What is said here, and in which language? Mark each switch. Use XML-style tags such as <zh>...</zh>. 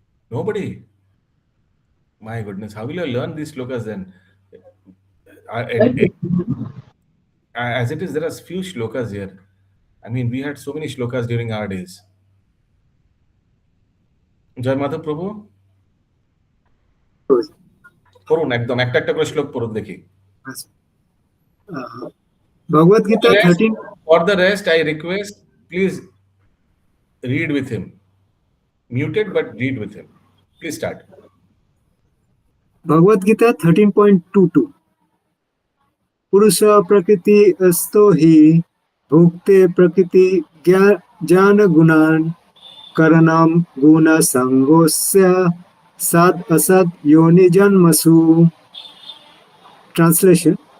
<en>Nobody. My goodness, how will I learn these shlokas then? As it is, there are few shlokas here. I mean, we had so many shlokas during our days.</en> <bn>জয় মাধব প্রভু পড়ুন একদম একটা একটা করে শ্লোক পড়ুন দেখি</bn> <en>Bhagavad Gita 13. For the rest, I request, please read with him. Muted, but read with him. Please start.</en> <sa>Bhagavad Gita 13.22. Purusha prakriti asto hi bhukte prakriti jnana gunan karanam guna sangosya sad asad yoni janmasu.</sa> <en>Translation.</en>